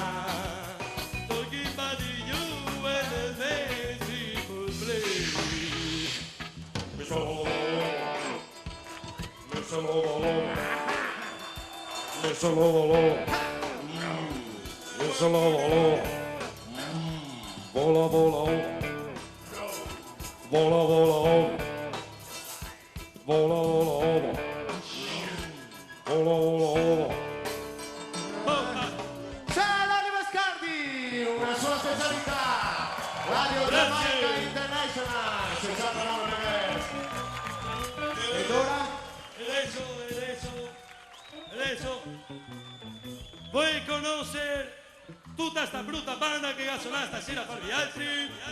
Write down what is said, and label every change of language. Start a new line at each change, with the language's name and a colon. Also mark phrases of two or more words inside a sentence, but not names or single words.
English: Talking about you and the things people play. Miss Lolo, Miss Lolo, Miss Lolo. Miss Lolo, vola vola. Vola vola ovo. Vola vola ovo. Vola vola ovo.
Italian: C'è Oliver Scardi, una sua specialità. Radio Giamaica International. 69 MHz. Ed ora? Adesso vuoi conoscere tutta sta brutta banda che ha suonato stasera per gli altri?